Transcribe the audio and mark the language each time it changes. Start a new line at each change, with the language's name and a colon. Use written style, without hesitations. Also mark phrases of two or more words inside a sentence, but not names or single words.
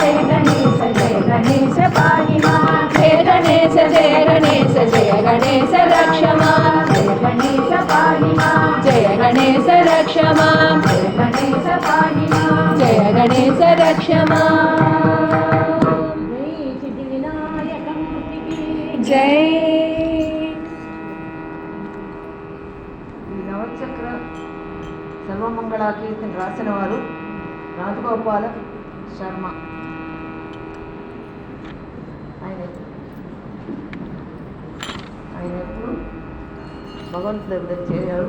Sanskrit: पाहि मां जय गणेश रक्ष मां जय गणेश पाहि मां जय गणेश रक्ष मां जय गणेश पाहि मां जय गणेश रक्ष मां जय।
Telugu: ఈ నవచక్ర సర్వమంగళ కీర్తన రాసిన వారు రాజగోపాల శర్మ. ఆయన ఎప్పుడు భగవంతుడి దగ్గర చేరారు.